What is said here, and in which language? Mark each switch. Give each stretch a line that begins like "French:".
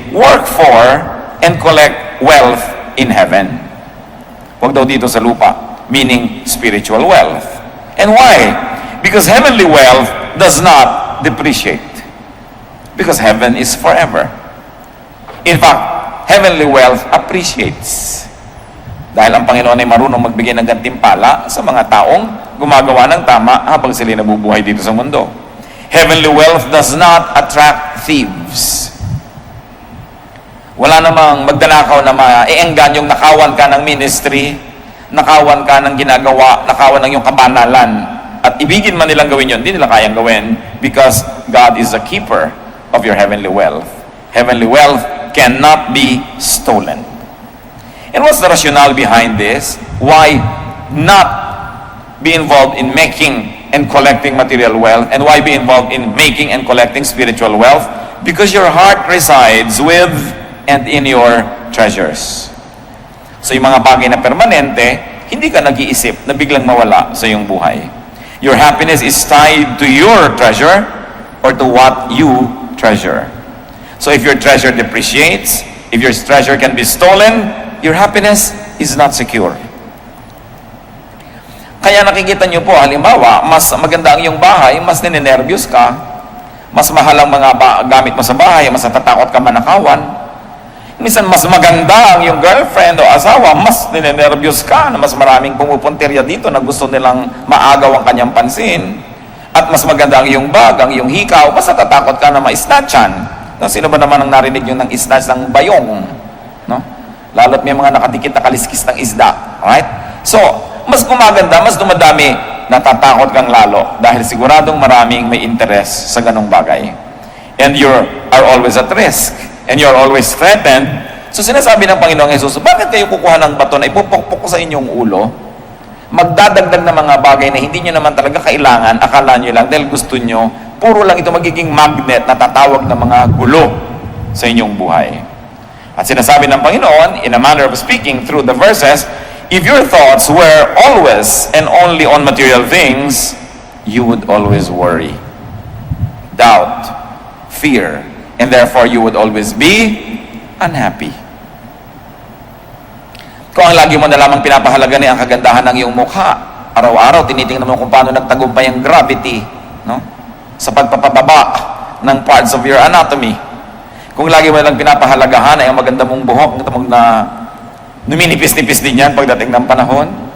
English: Work for and collect wealth in heaven.
Filipino: Huwag daw dito sa lupa,
English: meaning spiritual wealth. And why? Because heavenly wealth does not depreciate. Because heaven is forever. In fact, heavenly wealth appreciates.
Filipino: Dahil ang Panginoon ay marunong magbigay ng gantimpala sa mga taong gumagawa ng tama habang sila nabubuhay dito sa mundo.
English: Heavenly wealth does not attract thieves.
Filipino: Wala namang magdanakaw na maiengganyong nakawan ka ng ministry, nakawan ka ng ginagawa, nakawan ng iyong kabanalan, at ibigin man nilang gawin yun, hindi nila kayang gawin
English: because God is the keeper of your heavenly wealth. Heavenly wealth cannot be stolen. And what's the rationale behind this? Why not be involved in making and collecting material wealth? And why be involved in making and collecting spiritual wealth? Because your heart resides with and in your treasures.
Filipino: So yung mga bagay na permanente, hindi ka nag-iisip na biglang mawala sa iyong buhay.
English: Your happiness is tied to your treasure or to what you treasure. So if your treasure depreciates, if your treasure can be stolen, your happiness is not secure.
Filipino: Kaya nakikita nyo po, halimbawa, mas maganda ang iyong bahay, mas ninenervyos ka, mas mahal ang mga gamit mo sa bahay, mas natatakot ka manakawan. Minsan, mas maganda ang iyong girlfriend o asawa, mas ninenervyos ka na mas maraming pumupuntirya dito na gusto nilang maagaw ang kanyang pansin. At mas maganda ang iyong bag, ang iyong hikaw, mas natatakot ka na ma-snatchan. No, sino ba naman ang narinig nyo ng snatch ng bayong? No? Lalo't may mga nakadikit na kaliskis ng isda. Alright? So, mas gumaganda, mas dumadami, natatakot kang lalo dahil siguradong maraming may interest sa ganong bagay.
English: And you are always at risk. And you're always threatened.
Filipino: So sinasabi ng Panginoong Jesus, bakit kayo kukuha ng bato na ipupukpok ko sa inyong ulo? Magdadagdag na mga bagay na hindi nyo naman talaga kailangan, akala nyo lang dahil gusto nyo, puro lang ito magiging magnet na tatawag ng mga gulo sa inyong buhay. At sinasabi ng Panginoon,
English: in a manner of speaking through the verses, if your thoughts were always and only on material things, you would always worry, doubt, fear, and therefore you would always be unhappy.
Filipino: Kung ang lagi mo na lamang pinapahalagan ay ang kagandahan ng iyong mukha, araw-araw tinitingnan mo kung paano nagtagumpay ang gravity, no? Sa pagpapababa ng
English: parts of your anatomy.
Filipino: Kung lagi mo lang pinapahalagahan ay ang maganda mong buhok na numinipis-nipis din yan pagdating ng panahon.